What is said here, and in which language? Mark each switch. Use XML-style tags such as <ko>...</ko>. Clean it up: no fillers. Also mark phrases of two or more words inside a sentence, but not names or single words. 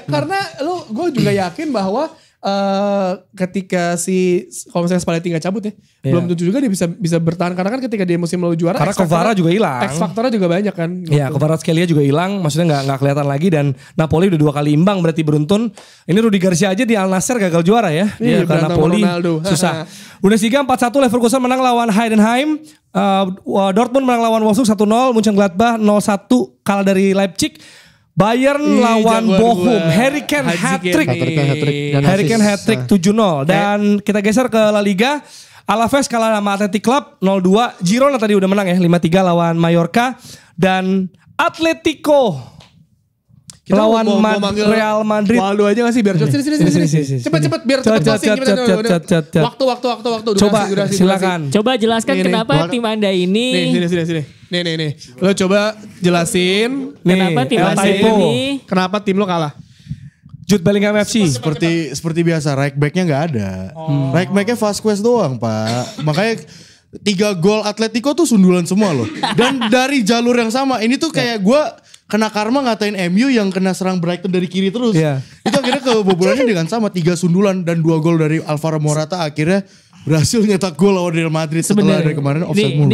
<id>Karena gue juga yakin bahwa ketika kalau misalnya Spalletti nggak cabut ya, belum tentu juga dia bisa bertahan karena kan ketika dia musim lalu juara, karena Kvara juga hilang, X faktornya juga banyak kan. Iya, Kvaratskhelia juga hilang, maksudnya nggak kelihatan lagi dan Napoli udah 2 kali imbang berarti beruntun. Ini Rudi Garcia aja di Al Nassr gagal juara ya, dia karena Napoli susah. Bundesliga 4-1 Leverkusen menang lawan Heidenheim, Dortmund menang lawan Wolfsburg 1-0, Mönchengladbach 0-1 kalah dari Leipzig. Bayern lawan Bochum, Harry Kane hat-trick. Harry Kane hat-trick 7-0. Dan kita geser ke La Liga. Alaves kalah sama Athletic Club 0-2. Girona tadi udah menang ya 5-3 lawan Mallorca. Dan Atletico lawan Real Madrid. Waldo aja gak sih biar cepet sini. Cepet biar cepet closing. Waktu. Coba silakan. Coba jelaskan kenapa tim Anda ini. Sini. Nih. Lo coba jelasin Kenapa tim Anda ini. Kenapa tim lo kalah? Jude Bellingham FC. Seperti biasa,</id> <en>right back-</en> <id>nya nggak ada.</id> <en>Right back-</en> <id>nya Vasquez doang, Pak. Makanya 3 gol Atletico tuh sundulan semua loh. Dan dari jalur yang sama. Ini tuh kayak gue kena karma ngatain MU yang kena serang Brighton dari kiri terus. Iya. Itu akhirnya kebobolannya dengan sama. 3 sundulan dan 2 gol dari Alvaro Morata akhirnya berhasil nyetak gol lawan Real Madrid setelah dari kemarin offside mulu.</id>